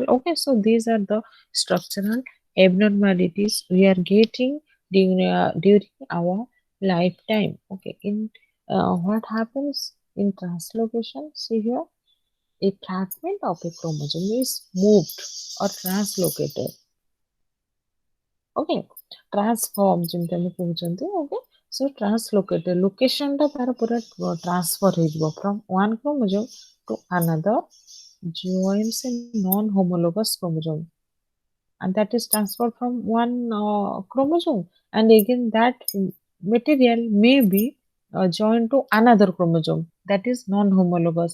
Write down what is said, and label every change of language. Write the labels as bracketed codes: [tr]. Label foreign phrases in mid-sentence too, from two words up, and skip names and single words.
[en] Okay, so these are the structural abnormalities we are getting during our lifetime. Okay, in what happens in translocation? See here, a fragment of a chromosome is moved or translocated. Okay, transform [or] ଯେମିତି ଆମେ କହୁଛନ୍ତି. [en] Okay, so translocated location [or] ଟା ତାର ପୁରା [en] transfer ହେଇଯିବ from one chromosome to another joins a non-homologous chromosome, and that is transferred from one chromosome, and again that material may be joined to another chromosome that is non-homologous.